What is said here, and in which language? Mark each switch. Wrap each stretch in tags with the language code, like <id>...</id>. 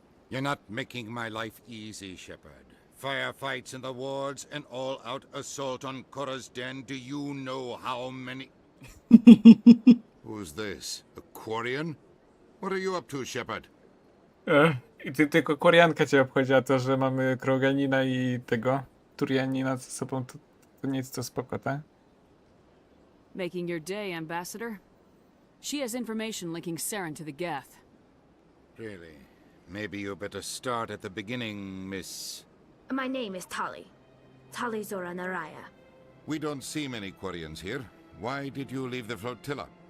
<en>You're not making my life easy, Shepard. Firefights in the wards, an all-out assault on Korra's den. Do you know how many... Who's this? A Quarian? What are you up to, Shepard?</en> <pl>I tylko Koreanka cię obchodzi, a to, że mamy Kroganina i tego Turianina ze sobą, to nic, to spoko, tak?</pl> <en>Making your day, Ambassador? She has information linking Saren to the Geth. Really? Maybe you better start at the beginning, Miss... My name is Tali. Talizora Naraya. We don't see many Quarians here. Why did you leave the flotilla?</en>